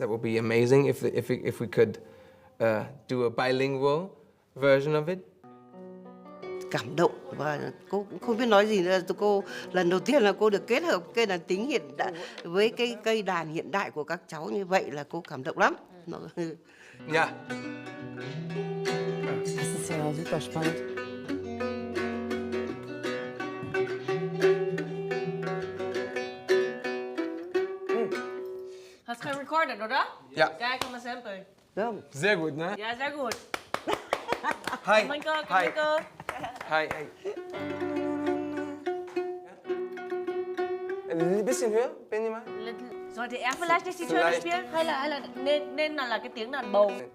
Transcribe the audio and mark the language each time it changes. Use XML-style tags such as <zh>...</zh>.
<en>That would be amazing if we could do a bilingual version of it.</en> <vi>Cảm động và cô cũng không biết nói gì nữa. Cô lần đầu tiên là cô được kết hợp cây đàn tính hiện đại với cái cây đàn hiện đại của các cháu như vậy là cô cảm động lắm.</vi> <de>Ja. Das ist ja super spannend. Hast du recorded, oder? Ja. Ja, komm mal sample. Sehr gut, ne? Ja, sehr gut.</de> <en>Hi.</en> <de>Komm, Minko, komm,</de> <en>Hi.</en> <de>Minko.</de> <en>Hi.</en> <de>Ein bisschen höher, Benjamin? Sollte er vielleicht nicht die Töne spielen?</de> <vi>Hay là nên là cái tiếng đàn bầu?</vi>